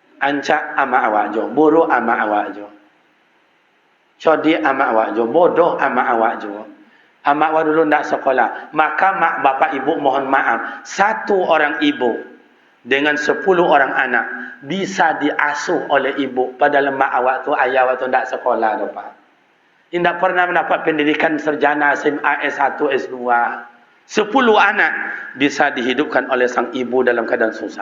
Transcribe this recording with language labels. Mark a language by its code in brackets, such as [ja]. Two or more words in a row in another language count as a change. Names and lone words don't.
[min] Ancak ama awak jo, buruk ama awak jo. Codi ama awak jo, bodoh ama awak jo. Ama awak dulu nak sekolah. [id] Maka mak bapak ibu mohon maaf. Satu orang ibu dengan 10 orang anak bisa diasuh oleh ibu. [min] Padahal mak awak tu, ayah awak tu nak sekolah tu pak. [id] Tidak pernah mendapat pendidikan sarjana SMA, S1, S2. 10 anak bisa dihidupkan oleh sang ibu dalam keadaan susah.